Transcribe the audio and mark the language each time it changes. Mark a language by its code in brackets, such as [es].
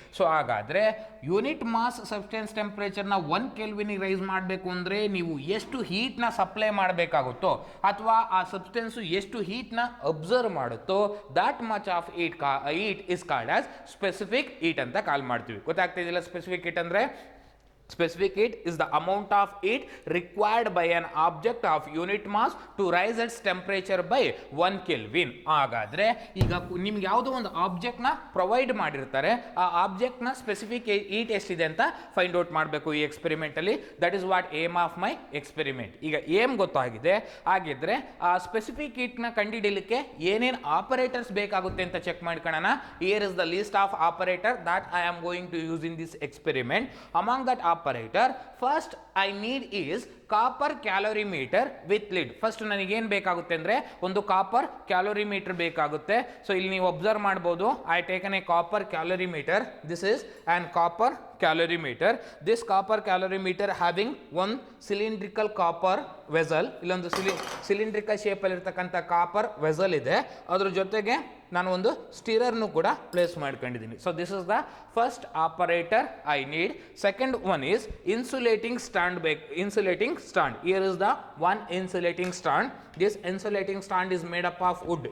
[kn] So ಹಾಗಾದ್ರೆ unit mass substance ಟೆಂಪರೇಚರ್ನ 1 ಕೆಲ್ವಿನಿಗೆ rice ಮಾಡಬೇಕು ಅಂದರೆ ನೀವು ಎಷ್ಟು ಹೀಟ್ನ ಸಪ್ಲೈ ಮಾಡಬೇಕಾಗುತ್ತೋ ಅಥವಾ ಆ ಸಬ್ಸ್ಟೆನ್ಸು ಎಷ್ಟು ಹೀಟ್ನ observe ಮಾಡುತ್ತೋ [en] that much of heat is called as specific heat [kn] ಅಂತ ಕಾಲ್ ಮಾಡ್ತೀವಿ. ಗೊತ್ತಾಗ್ತಾ ಇದೆಯಲ್ಲ ಸ್ಪೆಸಿಫಿಕ್ ಹೀಟ್ ಅಂದರೆ? [en] Specific heat is the amount of heat required by an object of unit mass to rise its temperature by 1 Kelvin. [kn] ಹಾಗಾದ್ರೆ ಈಗ ನಿಮ್ಗೆ ಯಾವುದೋ ಒಂದು ಆಬ್ಜೆಕ್ಟ್ ನ ಪ್ರೊವೈಡ್ ಮಾಡಿರ್ತಾರೆ. ಆ ಆಬ್ಜೆಕ್ಟ್ ನ ಸ್ಪೆಸಿಫಿಕ್ ಹೀಟ್ ಎಷ್ಟಿದೆ ಅಂತ ಫೈಂಡ್ ಔಟ್ ಮಾಡಬೇಕು ಈ ಎಕ್ಸ್ಪೆರಿಮೆಂಟ್ ಅಲ್ಲಿ. [en] That is what aim of my experiment. [kn] ಈಗ ಏಮ್ ಗೊತ್ತಾಗಿದೆ. ಹಾಗಿದ್ರೆ ಆ ಸ್ಪೆಸಿಫಿಕ್ ಹೀಟ್ ನ ಕಂಡುಹಿಡಿಯಲಿಕ್ಕೆ ಏನೇನು ಆಪರೇಟರ್ಸ್ ಬೇಕಾಗುತ್ತೆ ಅಂತ ಚೆಕ್ ಮಾಡ್ಕೊಳ್ಳೋಣ. [en] Here is the list of operator that I am going to use in this experiment. Among that operator first I need is copper calorimeter with lid. [kn] First ನನಗೆ ಏನು ಬೇಕಾಗುತ್ತೆ ಅಂದರೆ ಒಂದು ಕಾಪರ್ ಕ್ಯಾಲೋರಿಮೀಟರ್ ಬೇಕಾಗುತ್ತೆ. So ಇಲ್ಲಿ ನೀವು observe ಮಾಡ್ಬೋದು. [en] I taken a copper calorimeter. This is an copper calorimeter. This copper calorimeter having one cylindrical copper vessel. [kn] ಇಲ್ಲೊಂದು ಸಿಲಿಂಡ್ರಿಕಲ್ ಶೇಪಲ್ಲಿ ಇರ್ತಕ್ಕಂಥ ಕಾಪರ್ ವೆಸಲ್ ಇದೆ. ಅದ್ರ ಜೊತೆಗೆ ನಾನು ಒಂದು ಸ್ಟಿರರ್ನು ಕೂಡ ಪ್ಲೇಸ್ ಮಾಡ್ಕೊಂಡಿದ್ದೀನಿ. [en] So this is the first operator I need. Second one is insulating stand ಬೇಕು. Insulating stand. Here is the one insulating stand. This insulating stand is made up of wood.